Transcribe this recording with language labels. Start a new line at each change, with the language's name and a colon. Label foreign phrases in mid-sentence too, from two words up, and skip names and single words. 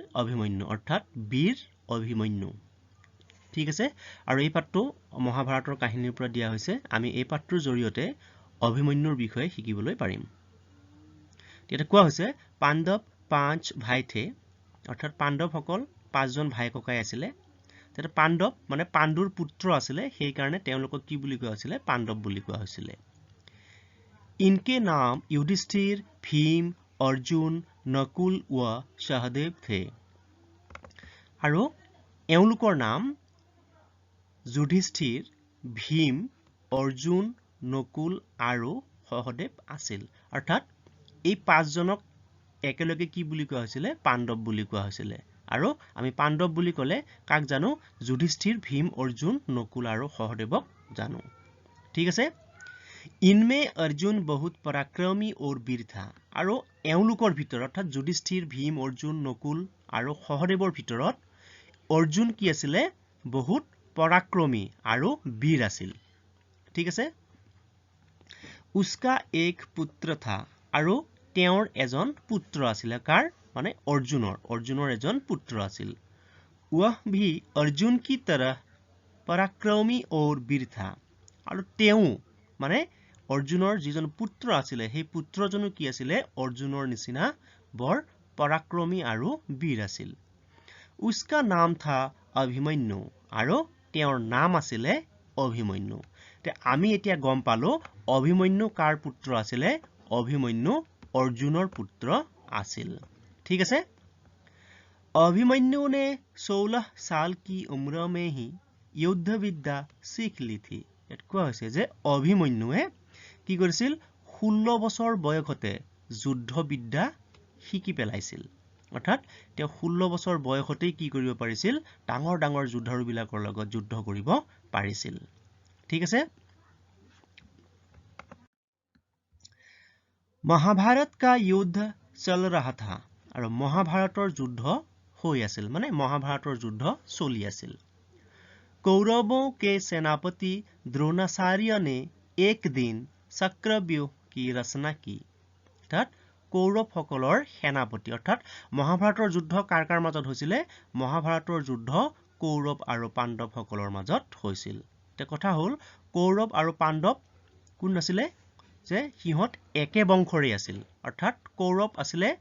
Assamese: অভিমন্যু অৰ্থাৎ বীৰ অভিমন্যু ঠিক আছে আৰু এই পাঠটো মহাভাৰতৰ কাহিনীৰ পৰা দিয়া হৈছে আমি এই পাঠটোৰ জৰিয়তে অভিমন্যুৰ বিষয়ে শিকিবলৈ পাৰিম এটা কোৱা হৈছে পাণ্ডৱ 5
Hindi: भाई थे
Assamese: অৰ্থাৎ পাণ্ডৱসকল 5 জন ভাই ককাই আছিলে তেতে পাণ্ডৱ মানে পাণ্ডুৰ পুত্ৰ আছিলে সেই কাৰণে তেওঁলোকক কি বুলি কোৱা হৈছিলে পাণ্ডৱ বুলি কোৱা হৈছিলে
Hindi: इनके नाम
Assamese: युधिष्ठिर
Hindi: भीम अर्जुन नकुल व सहदेव थे
Assamese: আৰু এওঁলোকৰ নাম युधिष्ठिर भीम अर्जुन नकुल আৰু সহদেৱ আছিল অৰ্থাৎ এই 5 জনক একেলগে কি বুলি কোৱা হৈছিলে পাণ্ডৱ বুলি কোৱা হৈছিলে আৰু আমি পাণ্ডৱ বুলি ক'লে কাক জানো युधिष्ठिर भीम अर्जुन नकुल আৰু সহদেৱক জানো ঠিক আছে
Hindi: इनमें अर्जुन बहुत पराक्रमी और वीर था
Assamese: আৰু এওঁলোকৰ ভিতৰত অৰ্থাৎ युधिष्ठिर भीम अर्जुन नकुल আৰু সহদেৱৰ ভিতৰত अर्जुन কি আছিল বহুত পৰাক্ৰমী আৰু বীৰ আছিল ঠিক আছে
Hindi: उसका एक पुत्र था
Assamese: আৰু তেওঁৰ এজন পুত্ৰ আছিল কাৰ মানে অৰ্জুনৰ এজন পুত্ৰ আছিল
Hindi: वह भी अर्जुन की तरह पराक्रमी और वीर था
Assamese: আৰু তেওঁ মানে অৰ্জুনৰ যিজন পুত্ৰ আছিল সেই পুত্ৰজনো কি আছিল অৰ্জুনৰ নিচিনা বৰ পৰাক্ৰমী আৰু বীৰ আছিল
Hindi: उसका नाम था अभिमन्यु
Assamese: আৰু তেওঁৰ নাম আছিল অভিমন্যু তে আমি এতিয়া গম পালো অভিমন্যু কাৰ পুত্ৰ আছিল অভিমন্যু अर्जुनर পুত্ৰ আছিল
Hindi: ठीक है अभिमन्यु ने 16 साल की उम्र में ही युद्ध विद्या सीख ली थी
Assamese: কোৱা হৈছে যে অভিমন্যুৱে কি কৰিছিল 16 বছৰ বয়সতে যুদ্ধ বিদ্যা শিকি পেলাইছিল অৰ্থাৎ তেওঁ 16 বছৰ বয়সতেই কি কৰিব পাৰিছিল ডাঙৰ ডাঙৰ যুদ্ধাৰু বিলাকৰ লগত যুদ্ধ কৰিব পাৰিছিল ঠিক আছে
Hindi: महाभारत का युद्ध चल रहा था और
Assamese: মহাভাৰতৰ যুদ্ধ হৈ আছিল মানে মহাভাৰতৰ যুদ্ধ চলি আছিল
Hindi: कौरवों के सेनापति द्रोणाचार्य ने एक दिन चक्रव्यूह की रचना की
Assamese: অর্থাৎ কৌৰৱসকলৰ সেনাপতি অৰ্থাৎ মহাভাৰতৰ যুদ্ধ কাৰ কাৰ মাজত হৈছিল মহাভাৰতৰ যুদ্ধ কৌৰৱ আৰু পাণ্ডৱসকলৰ মাজত হৈছিল তে কথা হ'ল কৌৰৱ আৰু পাণ্ডৱ কোন আছিল যে সিহঁত একে বংশৰে আছিল অৰ্থাৎ কৌৰৱ আছিল